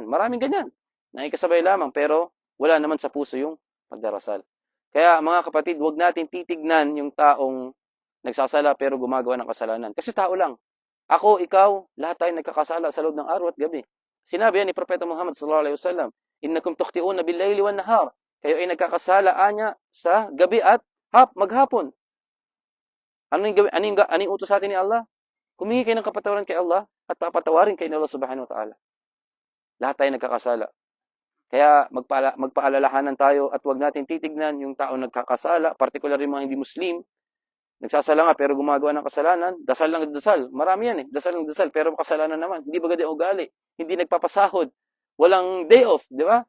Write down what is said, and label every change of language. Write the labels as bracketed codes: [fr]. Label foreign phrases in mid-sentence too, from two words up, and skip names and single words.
[tl] Maraming ganyan. Nakikisabay lamang, pero wala naman sa puso yung pagdarasal. Kaya mga kapatid, huwag natin titignan yung taong nagsasala pero gumagawa ng kasalanan. Kasi tao lang. Ako, ikaw, lahat tayo nagkakasala sa loob ng araw at gabi. Sinabi yan ni Propeta [ar] Muhammad صلى الله عليه وسلم إنكم تخطئون بالليل والنهار. [tl] Kayo ay nagkakasala anya sa gabi at maghapon. Anong utos sa atin ni Allah? Humingi kayo ng kapatawaran kay Allah at papatawarin kayo ni [ar] الله سبحانه وتعالى. [tl] Lahat tayo nagkakasala. Kaya magpaalalahanan tayo at huwag natin titignan yung tao nagkakasala, particular yung mga hindi Muslim, nagsasala nga pero gumagawa ng kasalanan, dasal lang dasal. Marami yan eh, dasal lang dasal pero kasalanan naman. Hindi maganda ugali, hindi nagpapasahod, walang [en] day off, [tl] di ba?